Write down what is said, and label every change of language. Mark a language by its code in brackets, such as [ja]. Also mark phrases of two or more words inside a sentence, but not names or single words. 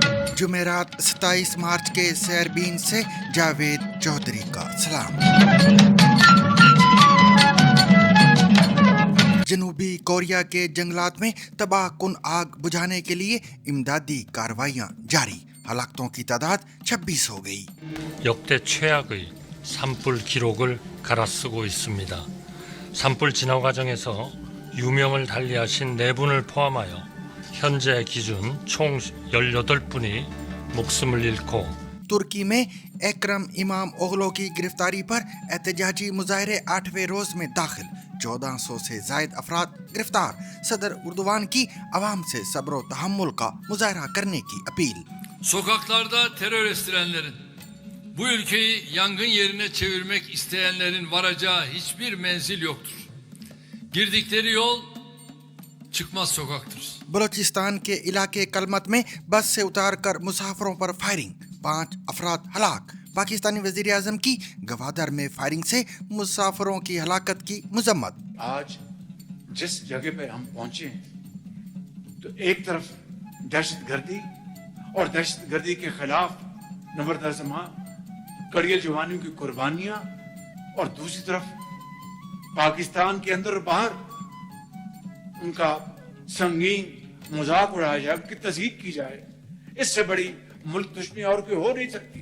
[ur] جمعرات 27 مارچ کے سیربین سے جاوید چودھری کا سلام۔ جنوبی کوریا کے جنگلات میں تباہ کن آگ بجھانے کے لیے امدادی کارروائیاں جاری، ہلاکتوں کی تعداد 26 ہو گئی۔ [ko] 역대 최악의 산불 기록을 갈아쓰고 있습니다. 산불 진화 과정에서 유명을 달리하신 4분을 포함하여 현재 기준 총 18분이 목숨을 잃고 [ur] ترکی میں اکرم امام اوغلو کی گرفتاری پر احتجاجی مظاہرے 8ویں روز میں داخل، 1400 سے زائد افراد گرفتار۔ صدر اردوان کی عوام سے صبر و تحمل کا مظاہرہ کرنے کی اپیل۔ [tr] Sokaklarda terör estirenlerin, bu ülkeyi yangın yerine çevirmek isteyenlerin varacağı hiçbir menzil yoktur. Girdikleri yol çıkmaz sokaktır. [ur] بلوچستان کے علاقے کلمت میں بس سے اتار کر مسافروں پر فائرنگ، 5 افراد ہلاک۔ پاکستانی وزیر اعظم کی گوادر میں فائرنگ سے مسافروں کی ہلاکت کی مذمت۔ آج جس جگہ پہ ہم پہنچے ہیں تو ایک طرف دہشت گردی اور دہشت گردی کے خلاف نمبردار زماں کڑیل جوانیوں کی قربانیاں، اور دوسری طرف پاکستان کے اندر اور باہر ان کا سنگین مذاق اڑایا جائے، ان کی تضحیق کی جائے، اس سے بڑی ملک دشمنی اور کوئی ہو نہیں سکتی۔